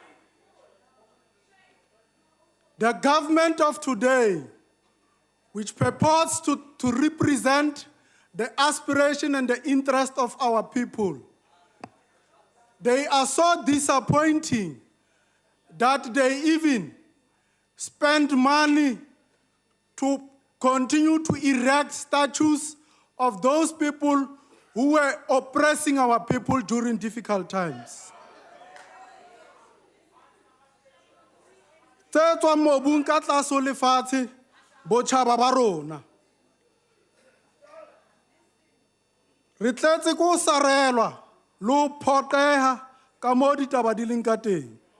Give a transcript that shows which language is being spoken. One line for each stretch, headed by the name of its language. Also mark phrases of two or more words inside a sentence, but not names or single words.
English: The government of today, which purports to represent the aspiration and the interest of our people, they are so disappointing that they even spend money to continue to erect statues of those people who were oppressing our people during difficult times.
Southern Sotho: Tse tswang mobung ka tlase ho lefatshe, botjhaba ba rona. Re tletse ko sarelwa le ho phoqeha ka moo ditaba di leng ka teng.